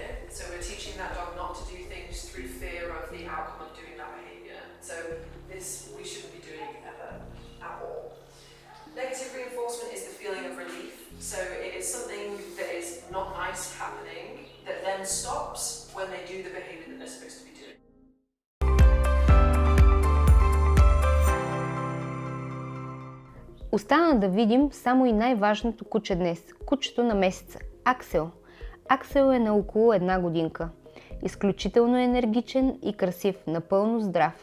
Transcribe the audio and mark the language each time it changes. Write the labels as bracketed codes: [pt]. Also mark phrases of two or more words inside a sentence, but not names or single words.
[en] So we're teaching that dog not to do things through fear of the outcome of doing that behaviour. So this we shouldn't be doing ever at all. Negative reinforcement is the feeling of relief. So it is something that is not nice happening that then stops when they do the behaviour that they're supposed to be doing. [bg] Остана да видим само и най-важното куче днес – кучето на месеца – Аксел. Аксел е на около 1 годинка. Изключително енергичен и красив, напълно здрав.